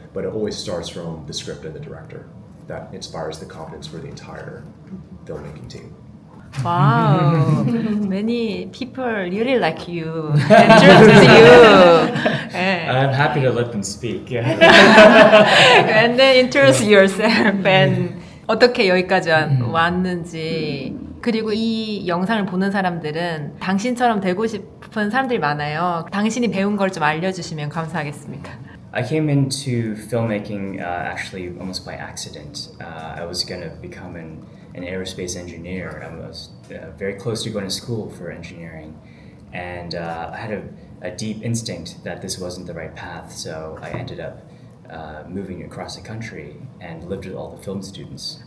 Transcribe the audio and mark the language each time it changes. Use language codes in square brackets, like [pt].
[en] But it always starts from the script and the director. That inspires the confidence for the entire filmmaking team. Wow, many people really like you and trust you. I'm happy to let them speak. Yeah. And then introduce yourself and [ko] 어떻게 여기까지 왔는지. 그리고 이 영상을 보는 사람들은 당신처럼 되고 싶은 사람들이 많아요. 당신이 배운 걸 좀 알려주시면 감사하겠습니다. [en] I came into filmmaking actually almost by accident. I was going to become an aerospace engineer. I was very close to going to school for engineering, and I had a deep instinct that this wasn't the right path, so I ended up moving across the country and lived with all the film students.